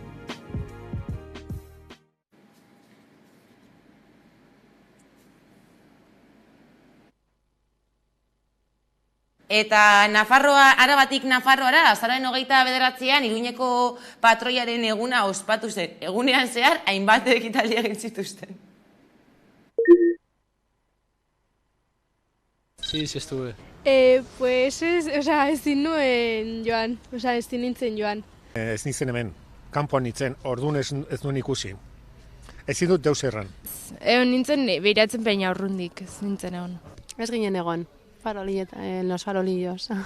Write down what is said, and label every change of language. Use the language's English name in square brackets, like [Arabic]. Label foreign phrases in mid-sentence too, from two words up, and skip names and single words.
[Basque] Eta Arabatik Nafarroara, azaroaren 29an Iruñeko patroiaren eguna ospatu zen. Egunean zehar, hainbat ekitaldi egin zituzten. [Spanish] Sí, estuve. [Basque] Pues ezin nuen joan, ezin nintzen joan. Ez nintzen hemen, kanpoan nintzen, orduan ez nuen ikusi. Ezin dut deus erran. Egon nintzen behiratzen peina urrundik, ez nintzen egon. Ez ginen egon. [Spanish] Los farolillos.